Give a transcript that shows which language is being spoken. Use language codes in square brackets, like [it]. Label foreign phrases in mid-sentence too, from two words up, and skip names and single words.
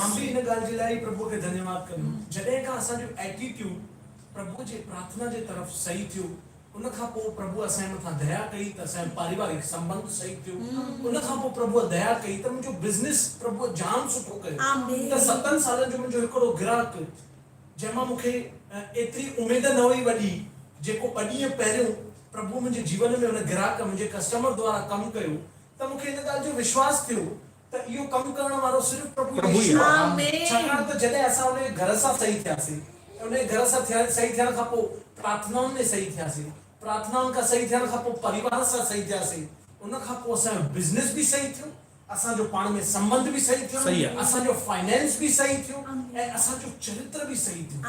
[sd] मां बि इन ॻाल्हि जे लाइ प्रभु खे धन्यवाद कंदुमि जॾहिं खां असांजो एटीट्यूड प्रभु जे प्रार्थना जे तरफ़ सही थियो उन खां पोइ प्रभु असांजे मथां दया कई त असांजो पारिवारिक संबंध सही थियो उन खां पोइ प्रभु दया कई त मुंहिंजो बिज़नेस प्रभु जाम सुठो कयो आमीन। त 7 सालनि जो मुंहिंजो हिकिड़ो ग्राहक जंहिंमां मूंखे एतिरी उमेद न हुई वॾी जेको 2 ॾींहं पहिरियों प्रभु मुंहिंजे जीवन में उन ग्राहक मुंहिंजे कस्टमर द्वारा कमु कयो त मूंखे इन ॻाल्हि जो विश्वास थियो त इहो कमु करण वारो सिर्फ़ु प्रभु ई यीशु आहे। आमीन। छाकाणि त जॾहिं असां उन घर सां सही थियासीं उन घर सां सही थियण खां पोइ प्रार्थनाउनि में सही थियासीं प्रार्थनाउनि खां सही थियण खां पोइ परिवार सां सही थियासीं उन खां पोइ असांजो बिज़नेस बि सही थियो असांजो पाण में संबंध बि सही थियो सही आहे। असांजो फाइनेंस बि सही थियो ऐं असांजो चरित्र बि सही थियो